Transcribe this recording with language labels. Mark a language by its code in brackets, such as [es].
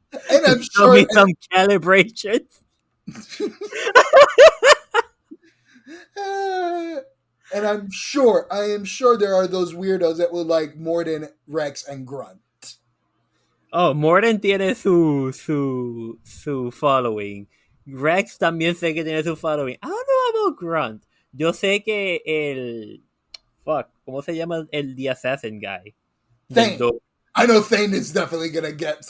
[en] And I'm show me some calibrations. And I am sure there are those weirdos that will like Morden, Rex, and Grunt. [es] Oh, Morden tiene su following. Rex también sé que tiene su following. [en] I don't know about Grunt. [es] Yo sé que ¿cómo se llama [en] the assassin guy? Thane. I know Thane is definitely gonna get.